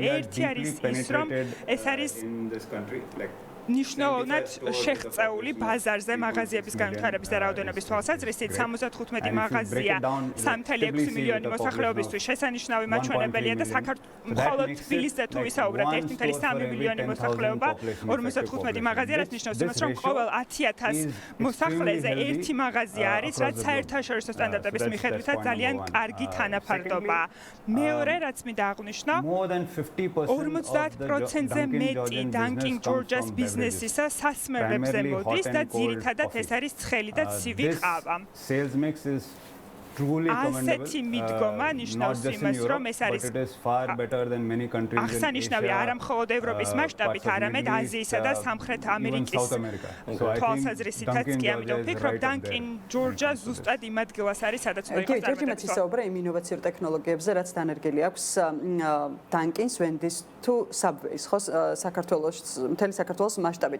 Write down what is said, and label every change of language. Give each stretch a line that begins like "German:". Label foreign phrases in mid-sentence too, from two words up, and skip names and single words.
Georgian: ერთი არის ის, რომ ეს არის ნიშნულად შეღწეული ბაზარზე მაღაზიების განვითარების და რაოდენობის თვალსაზრისით 75 მაღაზია 3.6 მილიონი მოსახლეობისთვის შესანიშნავი მაჩვენებელია და მხოლოდ თბილისზე თუ ვისაუბრებთ 1.3 მილიონი მოსახლეობა 55 მაღაზია, რაც ნიშნავს იმას, რომ ყოველ 10,000 მოსახლეზე ერთი მაღაზია არის, რაც საერთაშორისო სტანდარტების მიხედვითაც ძალიან კარგი თანაფარდობაა. მეორე, რაც მინდა აღვნიშნო, 50%-ზე მეტი Dunkin' George's ბიზნესისა სასმელებზე მოდის და ძირითადად ეს არის ცხელი და ცივი ყავა.
English: Sales mix is truly commendable.
Georgian: ასეთი მიდგომა ნიშნავს იმას, რომ ეს არის
English: But it is far better than many countries in
Georgian: აღსანიშნავია არა მხოლოდ ევროპის მასშტაბით, არამედ აზიისა და სამხრეთ ამერიკის თვალსაზრისითაც კი, ამიტომ ვფიქრობ, Dunkin Georgia ზუსტად იმ ადგილას არის, სადაც უნდა იყოს ჯორჯი მეც ისაუბრა იმ ინოვაციურ ტექნოლოგიებზე, რაც დანერგილი აქვს Dunkin-ს, Wendy's თუ Subway-ს, ხო, საქართველოს, მთელი საქართველოს მასშტაბით.